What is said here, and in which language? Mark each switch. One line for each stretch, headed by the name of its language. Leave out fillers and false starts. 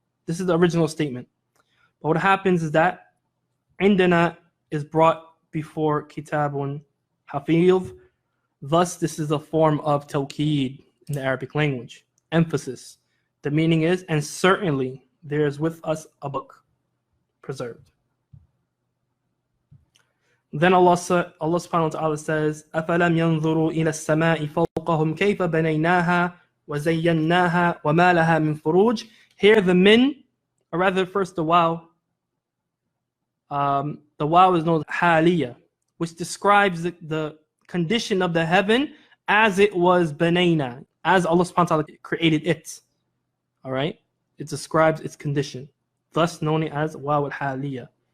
English: This is the original statement. But what happens is that عندنا is brought before kitabun hafiz. Thus, this is a form of tawqeed in the Arabic language, emphasis. The meaning is, and certainly there is with us a book preserved. Then Allah subhanahu wa ta'ala says,
Arabic: أَفَلَمْ يَنْظُرُوا إِلَى السَّمَاءِ فَوْقَهُمْ كَيْفَ بَنَيْنَاهَا وَزَيَّنَّاهَا وَمَا لَهَا مِنْ فُرُوجٍ.
English: Here the min, or rather first the waw. The waw is known as haliya, which describes the condition of the heaven as it was banayna, as Allah subhanahu wa ta'ala created it. All right? It describes its condition, thus known as waw al-haliya.